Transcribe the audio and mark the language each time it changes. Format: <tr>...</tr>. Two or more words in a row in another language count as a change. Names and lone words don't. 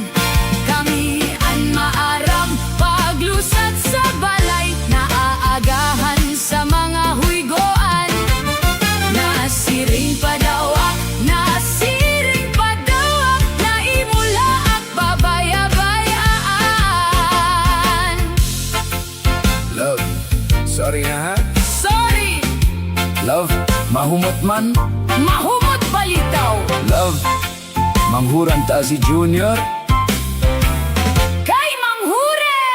<war>Kami an maaram, paglusat sa balay, naaagahan sa mga huygoan. Nasiring padawak, na imula ak babaya-bayaan. Love, sorry na ha? Sorry! Love, mahumot man? Mahumot balitaw! Love, manghuran ta si Junior? Kay manghure!</war>